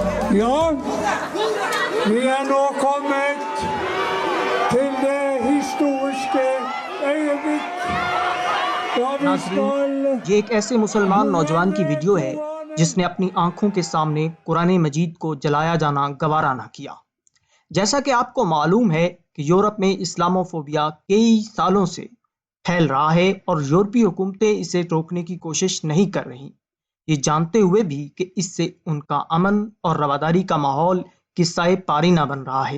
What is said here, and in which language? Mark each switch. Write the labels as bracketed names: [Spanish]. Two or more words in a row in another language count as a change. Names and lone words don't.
[Norwegian] Ja, vi nå kommet til det historiske øyeblikk da vi skal [Urdu] یہ ایک ایسے مسلمان نوجوان کی ویڈیو ہے جس نے اپنی آنکھوں کے سامنے قرآن مجید کو جلایا جانا گوارا نہ کیا۔ جیسا کہ آپ کو معلوم ہے کہ یورپ میں اسلاموفوبیا کئی سالوں سے پھیل رہا ہے اور یورپی حکومتیں اسے روکنے کی کوشش نہیں کر رہی، یہ جانتے ہوئے بھی کہ اس سے ان کا امن اور رواداری کا ماحول قصہ پاری نہ بن رہا ہے۔